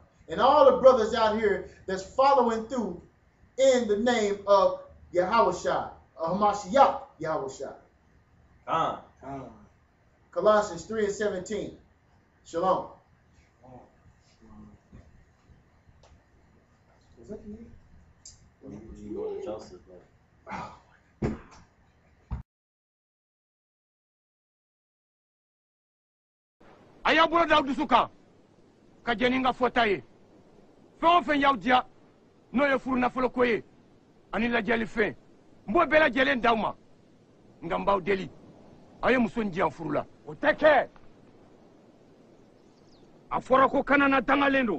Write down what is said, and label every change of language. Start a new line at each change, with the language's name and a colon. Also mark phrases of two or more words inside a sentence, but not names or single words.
English: And all the brothers out here that's following through in the name of Yahushua, Hamashiach Yahushua. Colossians 3:17. Shalom. Is that me? You go to Joseph, man.
Bambara: Aya bolo daw dusuka ka jeni nga fota ye fɛn o fɛn y'aw diya n'o ye furu nafolo ko ye ani lajɛli fɛn n b'o bɛɛ lajɛlen d'aw ma nka n b'aw deli a ye muso in diyan furu la o tɛ kɛ a fɔra ko kanana dangalen don